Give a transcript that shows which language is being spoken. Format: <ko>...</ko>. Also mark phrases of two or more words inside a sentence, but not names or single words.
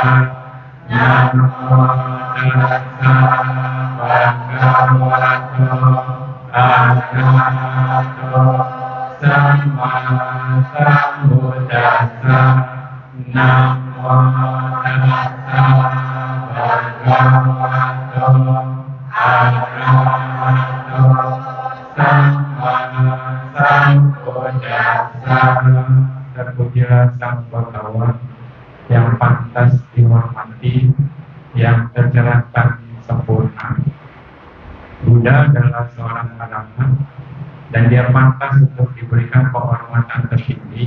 <pi>Namo Tassa Bhagavato Arahato Samma Sambuddhassa. Namo Tassa Bhagavato Arahato Samma Sambuddhassa.</pi> <id>Terpujilah Sang Bhagawan yang pantas dihormati, yang tercerahkan sempurna. Buddha adalah seorang arahat dan dia pantas untuk diberikan penghormatan tertinggi.</id>